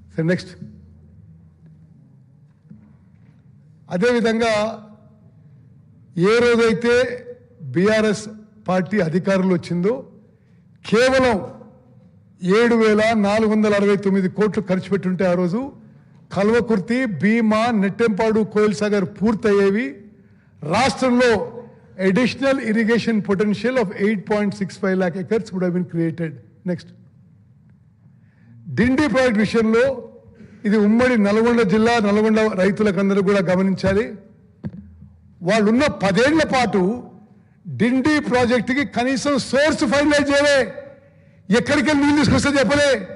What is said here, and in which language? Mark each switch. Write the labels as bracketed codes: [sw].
[te] Next అదేవిధంగా ఏ రోజైతే BRS party అధికారంలో వచ్చిందో కేవలం 7,469 కోట్లు ఖర్చు పెట్టుంటే ఆ రోజు కల్వకుర్తి, భీమా, నెట్టెంపాడు, కోయిల్ సాగర్ పూర్తయ్యేవి. రాష్ట్రంలో [en] Additional irrigation potential of 8.65 lakh acres would have been created. [te] Next Dindi project విషయంలో ఇది ఉమ్మడి నల్గొండ జిల్లా, నల్గొండ రైతులకందరూ కూడా గమనించాలి. వాళ్ళున్న 10 ఏళ్ల పాటు డిండి ప్రాజెక్టుకి కనీసం సోర్స్ ఫైనలైజ్ చేయలే, ఎక్కడికి నీళ్ళు తీసుకొస్తే చెప్పలే.